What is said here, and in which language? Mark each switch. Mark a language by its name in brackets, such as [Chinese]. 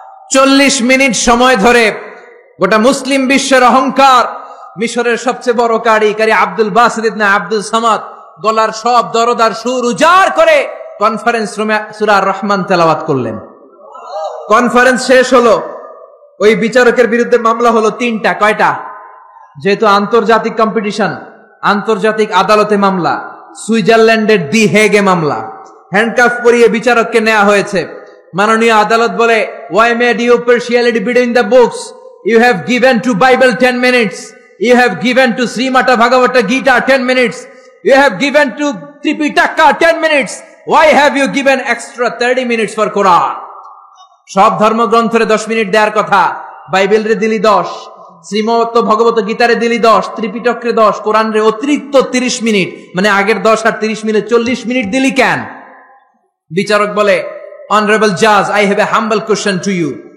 [Bangla] চল্লিশ মিনিট সময় ধরে গোটা মুসলিম বিশ্বের অহংকার, মিশরের সবচেয়ে বড় কারি আব্দুল বাসিদ ইবনে আব্দুল সামাদ গলার সব দরদার সুর উজাড় করে কনফারেন্স রুমে সূরা আর রহমান তেলাওয়াত করলেন। কনফারেন্স শেষ হলো, ওই বিচারকের বিরুদ্ধে মামলা হলো তিনটা। কয়টা? যেহেতু আন্তর্জাতিক কম্পিটিশন, আন্তর্জাতিক আদালতে মামলা, সুইজারল্যান্ডের দি হেগে মামলা। হ্যান্ডকাফ পরিয়ে বিচারককে নেওয়া হয়েছে। মাননীয় আদালত বলে, [English] why made you partiality between the books? You have given to Bible 10 minutes. You have given to Srimata Bhagavata Gita 10 minutes. You have given to Tripitaka 10 minutes. Why have you given extra 30 minutes for Quran? [Bangla] সব ধর্মগ্রন্থরে 10 minute দেওয়ার কথা, বাইবেলরে দিলি 10, শ্রীমত ভগবত গীতারে দিলি 10, ত্রিপিটকরে 10, কোরআনরে অতিরিক্ত 30 minute, মানে আগের 10 আর 30 minute 40 minute দিলি কেন? বিচারক বলে, [English] Honourable জাজ, I have a humble question to you.